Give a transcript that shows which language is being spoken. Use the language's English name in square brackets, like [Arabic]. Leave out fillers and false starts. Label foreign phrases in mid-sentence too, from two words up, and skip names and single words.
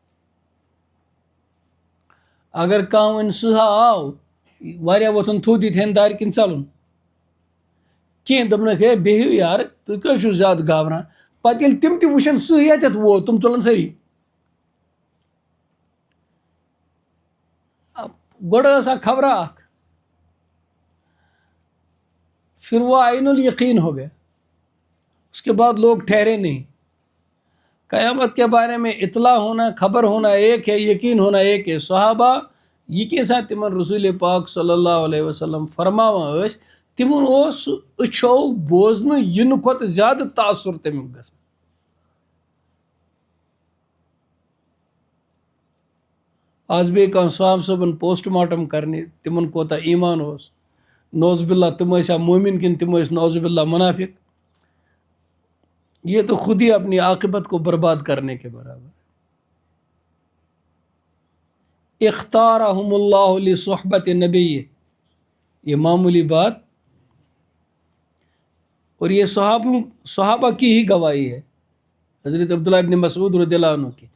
[Kashmiri] اگر کانٛہہ وَنہِ سٕہہ آو واریاہ وۄتھُن تھوٚد ییٚتھٮ۪ن دارِ کِنۍ ژَلُن کینٛہہ دوٚپنکھ ہے بِہِو یارٕ تُہۍ کیٛازِ چھِو زیادٕ گابران. پتہٕ ییٚلہِ تِم تہِ وٕچھن سٕہہ ییٚتٮ۪تھ ووت تِم تُلن سٲری. گۄڈٕ ٲس اکھ خبرا اکھ پھر [Urdu] وہ عین الیقین ہو گیا اس کے بعد لوگ ٹھہرے نہیں. قیامت کے بارے میں اطلاع ہونا خبر ہونا ایک ہے یقین ہونا ایک ہے. صحابہ یہ کیسا [Kashmiri] تمن رسول پاک صلی اللہ علیہ وسلم فرماوان ٲسۍ تمن اوس أچھو بوزنہٕ یِنہٕ کھۄتہٕ زیادٕ تاثر تمیُک گژھان. آز بیٚیہِ کانٛہہ صحاب صٲبن پوسٹ مارٹم کرنہِ تمن کوتاہ ایٖمان اوس نوز باللہ تِم ٲسیا مومِن کِنہٕ تِم ٲسۍ نوز باللہ مُنافِق. [Urdu] یہ تو خود ہی اپنی عاقبت کو برباد کرنے کے برابر. [Arabic] اختارہم اللہ لصحبت نبی، [Urdu] یہ معمولی بات، اور یہ صحابہ کی ہی گواہی ہے، حضرت عبداللہ ابن مسعود رضی اللہ عنہ کی.